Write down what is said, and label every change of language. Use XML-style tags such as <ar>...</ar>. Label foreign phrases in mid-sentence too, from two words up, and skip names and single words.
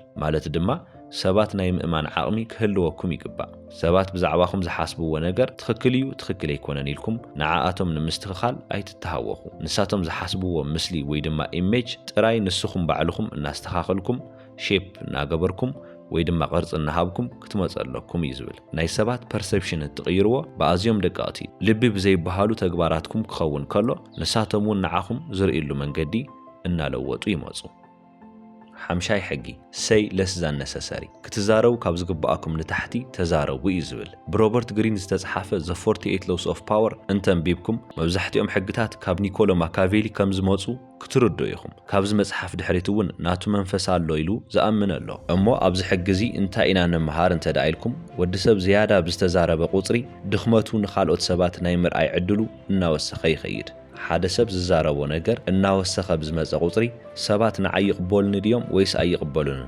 <ti>ማለት ድማ ሰባት ናይ ምእማን ዓቕሚ ክህልወኩም ይግባእ። ሰባት ብዛዕባኹም ዝሓስብዎ ነገር ትኽክል እዩ ትኽክል ኣይኮነን ኢልኩም ንዓኣቶም ንምስትኽኻል ኣይትተሃወኹ። ንሳቶም ዝሓስብዎ ምስሊ ወይ ድማ ኢሜጅ ጥራይ ንስኹም ባዕልኹም እናስተኻኸልኩም ሼፕ እናገበርኩም ወይ ድማ ቅርጽ እናሃብኩም ክትመጽ ኣለኩም እዩ ዝብል። ናይ ሰባት ፐርሰፕሽን እትቕይርዎ ብኣዝዮም ደቀቕቲ ልቢ ብዘይበሃሉ ተግባራትኩም ክኸውን ከሎ ንሳቶም እውን ንዓኹም ዝርእሉ መንገዲ እናለወጡ ይመጹ። ሓምሻይ ሕጊ</ti> <en>say less than necessary</en> <ti>ክትዛረቡ ካብ ዝግባኣኩም ንታሕቲ ተዛረቡ እዩ ዝብል። ብሮበርት ግሪን ዝተጻሕፈ The 48 Laws of Power እንተንቢብኩም መብዛሕትኦም ሕግታት ካብ ኒኮሎ ማካቬሊ ከም ዝመጹ ክትርድኡ ኢኹም። ካብዚ መጽሓፍ ድሕሪት እውን ናቱ መንፈስ ኣሎ ኢሉ ዝኣምን ኣሎ። እሞ ኣብዚ ሕጊ እዚ እንታይ ኢና ንመሃር እንተደኣ ኢልኩም፣ ወዲ ሰብ ዝያዳ ብዝተዛረበ ቁጽሪ ድኽመቱ ንኻልኦት ሰባት ናይ ምርኣይ ዕድሉ እናወሰኸ ይኸይድ። ሓደ ሰብ ዝዛረቦ ነገር እናወሰኸ ብዝመጸ ቁጽሪ ሰባት ንዓይ ይቕበሉኒ ድዮም ወይስ ኣይቕበሉንን?</ti>